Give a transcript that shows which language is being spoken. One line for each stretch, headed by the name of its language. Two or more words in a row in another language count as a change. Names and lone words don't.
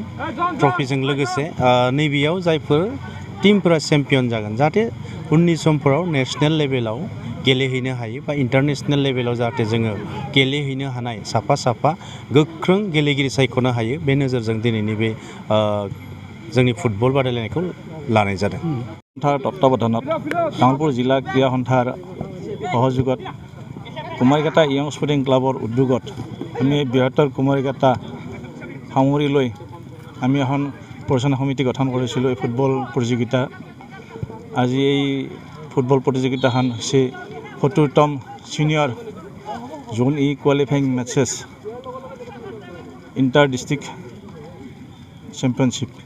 Bodo: ट्रफिजों लोगोसे नैबेयाव जायफोर टिमफोरा चेम्पियन जागोन, जाहाथे उननि समफोराव नेसनेल लेभेलाव गेलेहैनो हायो बा इन्टारनेसनेल लेभेलाव जाहाथे जोङो गेलेहैनो हानाय साफा गोख्रों गेलेगिरि सायख'नो हायो, बे नोजोरजों दिनैनि बे जोंनि फुटबल बादायलायनायखौ लानाय जादों।
Assamese: তত্বাৱধানত তামুলপুৰ জিলা ক্ৰীড়া সন্থাৰ সহযোগত কুমাৰিঘাটা ইয়ং স্পৰ্টিং ক্লাবৰ উদ্যোগত আমি বৃহত্তৰ কুমাৰিঘাটা সামৰি লৈ আমি এখন পৰিচালনা সমিতি গঠন কৰিছিলোঁ এই ফুটবল প্ৰতিযোগিতা। আজি এই ফুটবল প্ৰতিযোগিতাখন হৈছে 70তম
English: senior zone qualifying matches inter district championship.